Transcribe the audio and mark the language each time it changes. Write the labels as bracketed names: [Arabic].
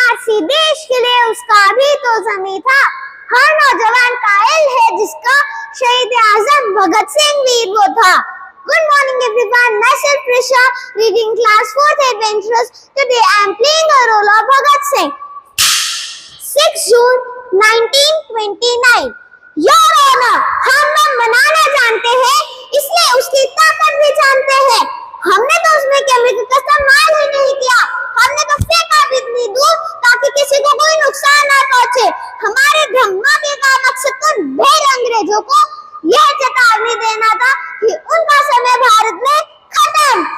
[Hindi] किसी देश के लिए उसका भी तो ज़मीं था। हर नौजवान कायल है जिसका शहीद आजम भगत सिंह वीर वो था। [English] Good morning everyone, myself Prisha, reading class 4th Adventurous. Today I am playing a role of Bhagat Singh. 6 June 1929. Your Honor, [Hindi] हम लोग मनाना जानते हैं, इसलिए उसकी ताकत भी जानते हैं। हमने तो उसमें केमिकल का इस्तेमाल ही नहीं किया, हमने तो फेंका भी इतनी दूर ताकि किसी को कोई नुकसान ना पहुंचे। हमारे धमाके का मकसद तो ढेर अंग्रेजों को यह चेतावनी देना था कि उनका समय भारत में खत्म।